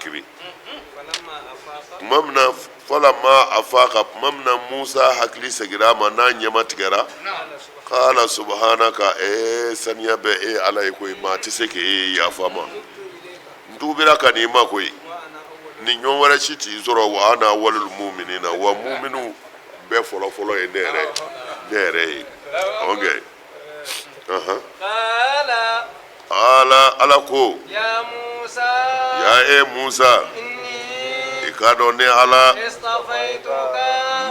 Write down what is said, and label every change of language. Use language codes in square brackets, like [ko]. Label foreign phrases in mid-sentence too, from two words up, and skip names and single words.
[bm] kiri tuma min na [ar] فلما أفاق [bm] tuma min na Musa hakili segira a ma n'a ɲɛma tigɛra [ar] قال سبحانك [bm] saniya bɛ e ala ye koyi maa tɛ se k'e yafa ma n tubira ka n'i ma koyi ni ɲɔgɔn wɛrɛ si t'i sɔrɔ [ar] وأنا أول المؤمنين [bm] wa mu'minu bɛɛ fɔlɔfɔlɔ ye ne yɛrɛ ye ok ala ko ya Musa i k'a dɔn ne ala istafaituka